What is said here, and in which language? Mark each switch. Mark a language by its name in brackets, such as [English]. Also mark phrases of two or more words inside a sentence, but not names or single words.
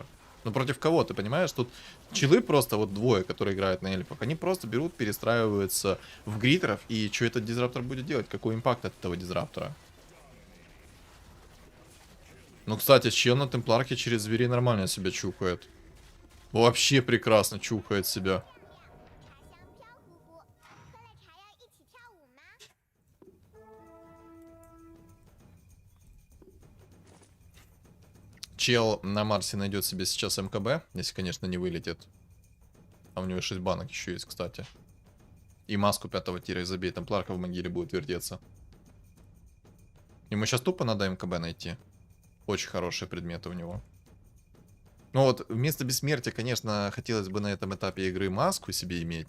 [Russian] Ну против кого, ты понимаешь? Тут челы просто, вот двое, которые играют на эльфах, они просто берут, перестраиваются в гритеров, и что этот Дизраптор будет делать? Какой импакт от этого Дизраптора? Ну, кстати, чел на темпларке через зверей нормально себя чухает. Вообще прекрасно чухает себя. [Chinese] 香飘湖泊，喝了茶要一起跳舞吗？ [Russian] Чел на Марсе найдет себе сейчас МКБ, если, конечно, не вылетит. А у него 6 банок еще есть, кстати. И маску 5-го тира, и забей, темпларка в могиле будет вертеться. Ему сейчас тупо надо МКБ найти. Очень хорошие предметы у него. Ну вот, вместо бессмертия, конечно, хотелось бы на этом этапе игры маску себе иметь.